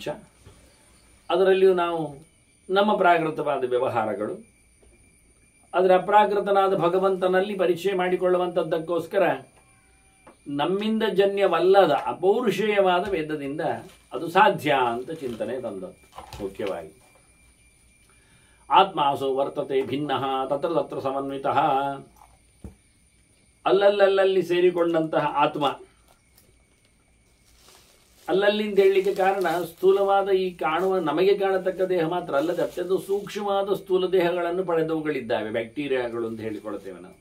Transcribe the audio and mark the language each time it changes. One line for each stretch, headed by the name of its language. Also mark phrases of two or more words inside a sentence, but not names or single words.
Kannada: ಅದರಲ್ಲಿಯೂ ನಾವು ನಮ್ಮ ಪ್ರಾಕೃತವಾದ ವ್ಯವಹಾರಗಳು, ಅದರ ಅಪ್ರಾಕೃತನಾದ ಭಗವಂತನಲ್ಲಿ ಪರಿಚಯ ಮಾಡಿಕೊಳ್ಳುವಂಥದ್ದಕ್ಕೋಸ್ಕರ ನಮ್ಮಿಂದ ಜನ್ಯವಲ್ಲದ ಅಪೌರುಷೇಯವಾದ ವೇದದಿಂದ ಅದು ಸಾಧ್ಯ ಅಂತ ಚಿಂತನೆ ತಂದದ್ದು.
Sanskrit: ಮುಖ್ಯವಾಗಿ ಆತ್ಮಾಸೋ ವರ್ತತೆ ಭಿನ್ನ ತತ್ರ ತತ್ರ ಸಮನ್ವಿತಃ,
Kannada: ಅಲ್ಲಲ್ಲಿ ಸೇರಿಕೊಂಡಂತಹ ಆತ್ಮ. ಅಲ್ಲಲ್ಲಿ ಅಂತ ಹೇಳಲಿಕ್ಕೆ ಕಾರಣ ಸ್ಥೂಲವಾದ ಈ ಕಾಣುವ, ನಮಗೆ ಕಾಣತಕ್ಕ ದೇಹ ಮಾತ್ರ ಅಲ್ಲದೆ ಅತ್ಯಂತ ಸೂಕ್ಷ್ಮವಾದ ಸ್ಥೂಲ ದೇಹಗಳನ್ನು ಪಡೆದವುಗಳಿದ್ದಾವೆ, ಬ್ಯಾಕ್ಟೀರಿಯಾಗಳು ಅಂತ ಹೇಳಿಕೊಳ್ತೇವೆ ನಾವು.